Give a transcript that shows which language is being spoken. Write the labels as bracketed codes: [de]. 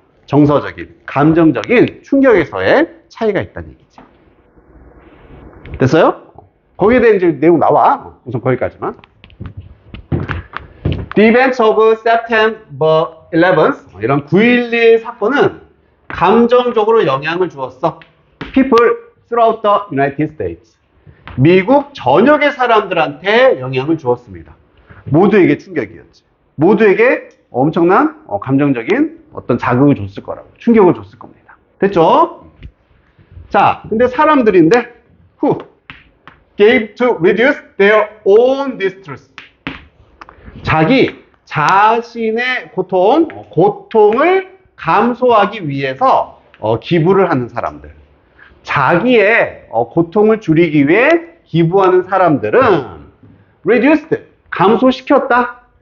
[ko] 정서적인, 감정적인 충격에서의 차이가 있다는 얘기지. 됐어요? 거기에 대한 이제 내용 나와. 우선 거기까지만. [en] The events of September 11th, [ko] 이런 9.11 사건은 감정적으로 영향을 주었어. [en] People throughout the United States. [ko] 미국 전역의 사람들한테 영향을 주었습니다. 모두에게 충격이었지. 모두에게 엄청난 감정적인 어떤 자극을 줬을 거라고. 충격을 줬을 겁니다. 됐죠? 자, 근데 사람들인데, [en] who gave to reduce their own distress. [ko] 자신의 고통을 감소하기 위해서 기부를 하는 사람들. 자기의 고통을 줄이기 위해 기부하는 사람들은 reduced, 감소시켰다.